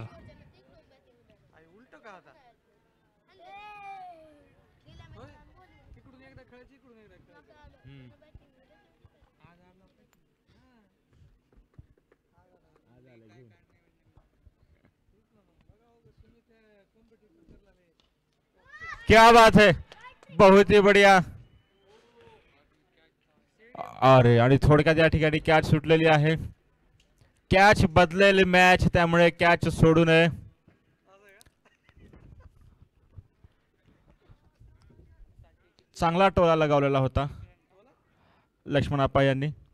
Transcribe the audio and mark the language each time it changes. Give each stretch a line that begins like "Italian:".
Marathi: उलट का आता तिकडून एकदा खेळायची इकडून एकदा खेळायची
Hindi: क्या बात है, बहुत ही बढ़िया.
Marathi: अरे आणि थोडक्यात या ठिकाणी कॅच सुटलेली आहे. कॅच बदलेल मॅच, त्यामुळे कॅच सोडू नये. चांगला टोला लगावलेला होता लक्ष्मण आप्पा यांनी.